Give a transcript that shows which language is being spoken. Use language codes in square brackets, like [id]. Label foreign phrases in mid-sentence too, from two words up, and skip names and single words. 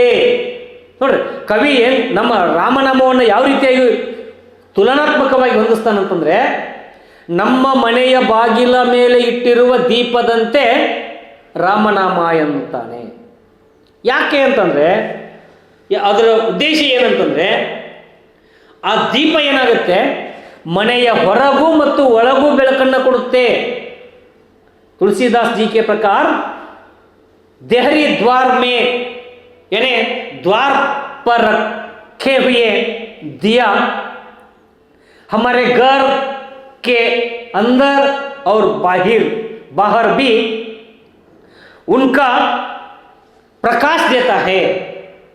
[kn] ನೋಡ್ರಿ, ಕವಿ ನಮ್ಮ ರಾಮನಾಮವನ್ನು ಯಾವ ರೀತಿಯಾಗಿ ತುಲನಾತ್ಮಕವಾಗಿ ಹೊಂದಿಸ್ತಾನಂತಂದ್ರೆ, ನಮ್ಮ ಮನೆಯ ಬಾಗಿಲ ಮೇಲೆ ಇಟ್ಟಿರುವ ದೀಪದಂತೆ ರಾಮನಾಮ ಎನ್ನುತ್ತಾನೆ. ಯಾಕೆ ಅಂತಂದ್ರೆ, ಅದರ ಉದ್ದೇಶ ಏನಂತಂದ್ರೆ, ಆ ದೀಪ ಏನಾಗುತ್ತೆ, ಮನೆಯ ಹೊರಗೂ ಮತ್ತು ಒಳಗೂ ಬೆಳಕನ್ನು ಕೊಡುತ್ತೆ. [hi] तुलसीदास जी के प्रकार देहरी द्वार में यानी द्वार पर रखे हुए दिया हमारे घर के अंदर और बाहर भी उनका प्रकाश देता है.